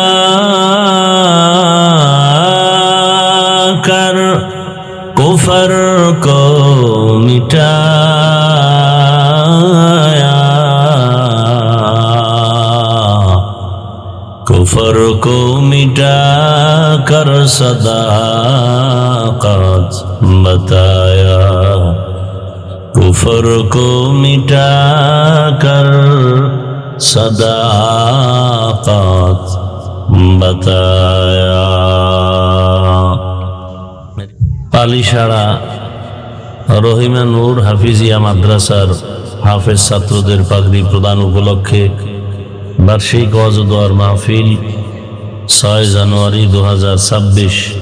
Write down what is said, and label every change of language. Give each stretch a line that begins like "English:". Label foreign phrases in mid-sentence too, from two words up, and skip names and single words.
Urdu: کر کفر کو مٹایا کفر کو مٹا کر صداقت بتایا کفر کو مٹا کر صداقت بتایا
Bangla: পালিশাড়া রহিমা নূর হাফিজিয়া মাদ্রাসার হাফেজ ছাত্রদের পাগড়ি প্রদান উপলক্ষে বার্ষিক ওয়াজ ও দোয়ার মাহফিল 6 জানুয়ারি 2026